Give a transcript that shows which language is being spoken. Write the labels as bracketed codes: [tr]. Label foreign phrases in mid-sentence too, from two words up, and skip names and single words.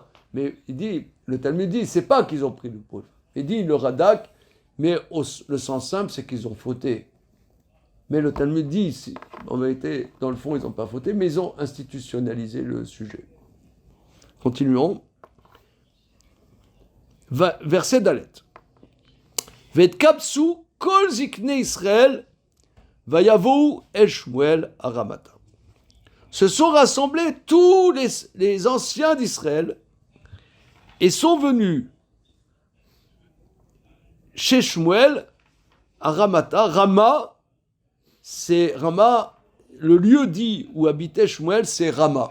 [fr] Mais le Talmud dit, c'est pas qu'ils ont pris du pot de vin. Il dit, le Radak, mais le sens simple, c'est qu'ils ont fauté. Mais le Talmud dit, en vérité, dans le fond, ils n'ont pas fauté, mais ils ont institutionnalisé le sujet. Continuons. Verset Dalet. [he] ויתקבצו כל זקני ישראל ויבאו אל שמואל הרמתה. [fr] Se sont rassemblés tous les anciens d'Israël et sont venus chez Shmuel à Ramata. Rama, c'est Rama, le lieu dit où habitait Shmuel, c'est Rama.